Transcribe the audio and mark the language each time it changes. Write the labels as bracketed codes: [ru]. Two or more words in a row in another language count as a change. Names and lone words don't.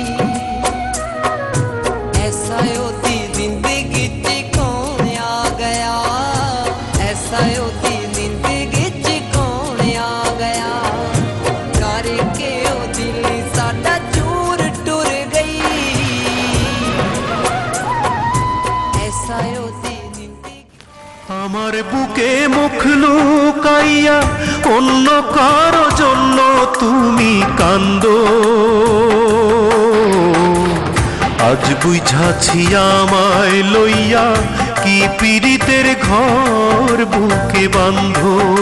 [pa] ਐਸਾ ਉਹਦੀ ਜ਼ਿੰਦਗੀ 'ਚ ਕੌਣ ਆ ਗਿਆ, ਐਸਾ ਉਹਦੀ ਜ਼ਿੰਦਗੀ 'ਚ ਕੌਣ ਆ ਗਿਆ, ਕਰਕੇ ਉਹ ਦਿਲ ਸਾਡਾ ਦੂਰ ਟੁਰ ਗਈ। ਐਸਾ ਉਹਦੀ ਜ਼ਿੰਦਗੀ। [bn] আমার বুকে মুখ লুকাইয়া অন্য কারো জন্য তুমি কান্দো, আজ বুঝাছি আমায় লইয়া কি পীড়িতের ঘর বুকে বাঁধো।